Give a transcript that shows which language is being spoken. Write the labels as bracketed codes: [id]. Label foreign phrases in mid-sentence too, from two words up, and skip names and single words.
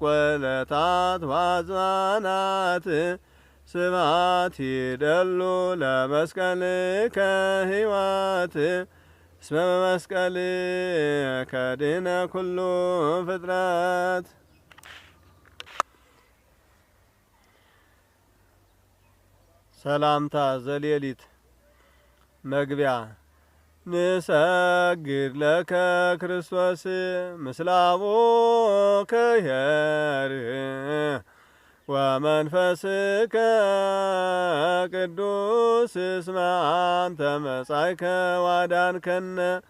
[gez] ዕለታት ወአዝማናት ስብሐት ይደሉ ለመስቀልከ ሕይወት እስመ በመስቀልከ ድኅነ ኩሉ ፍጥረት። [am] ሰላምታ ዘሌሊት መግቢያ [gez] ንሰግድ ለከ ክርስቶስ ምስለ አቡከ ኄር ወመንፈስከ ቅዱስ እስመ አንተ መጻእከ ዋዳንከነ።